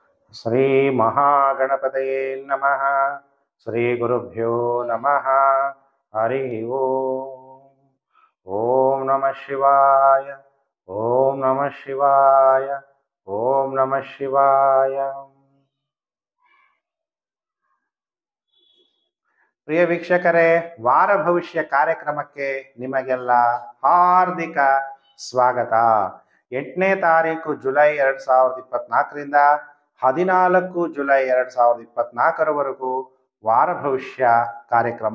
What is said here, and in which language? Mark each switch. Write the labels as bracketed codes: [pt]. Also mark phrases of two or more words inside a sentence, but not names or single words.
[sa] ಶ್ರೀ ಮಹಾಗಣಪತಯೇ ನಮಃ. ಶ್ರೀ ಗುರುಭ್ಯೋ ನಮಃ. ಹರಿ ಓಂ. ಓಂ ನಮಃ ಶಿವಾಯ. ಓಂ ನಮಃ ಶಿವಾಯ. ಓಂ ನಮಃ ಶಿವಾಯ. [kn] ಪ್ರಿಯ ವೀಕ್ಷಕರೇ, ವಾರ ಭವಿಷ್ಯ ಕಾರ್ಯಕ್ರಮಕ್ಕೆ ನಿಮಗೆಲ್ಲ ಹಾರ್ದಿಕ ಸ್ವಾಗತ. 8ನೇ ತಾರೀಕು ಜುಲೈ 2024ರಿಂದ 14 ಜುಲೈ 2024ರವರೆಗೂ ವಾರ ಭವಿಷ್ಯ ಕಾರ್ಯಕ್ರಮ.